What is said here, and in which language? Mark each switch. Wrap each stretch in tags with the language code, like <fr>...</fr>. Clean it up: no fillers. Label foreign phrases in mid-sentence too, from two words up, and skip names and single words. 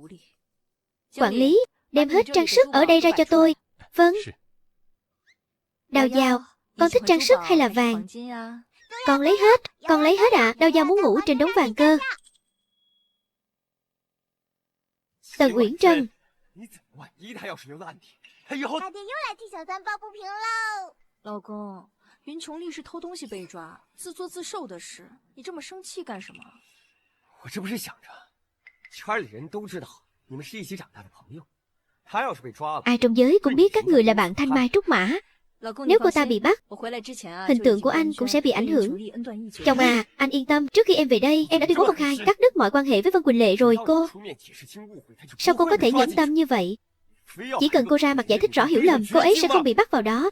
<vi>Quản lý, đem hết trang sức ở đây ra cho tôi. Vâng. Đào Giao, con thích trang sức hay là vàng? Con lấy hết ạ. Đào Giao muốn ngủ trên đống vàng cơ. Tần Uyển Trân.</vi> <zh>老公，云琼丽是偷东西被抓，自作自受的事，你这么生气干什么？我这不是想着，圈里人都知道你们是一起长大的朋友，他要是被抓了，</zh> <vi>Ai trong giới cũng biết các người là bạn thanh mai trúc mã. Nếu cô ta bị bắt, hình tượng của anh cũng sẽ bị ảnh hưởng. Chồng à, anh yên tâm, trước khi em về đây, em đã tuyên bố công khai cắt đứt mọi quan hệ với Vân Quỳnh Lệ rồi cô. Sao cô có thể nhẫn tâm như vậy? Chỉ cần cô ra mặt giải thích rõ hiểu lầm, cô ấy sẽ không bị bắt vào đó.</vi>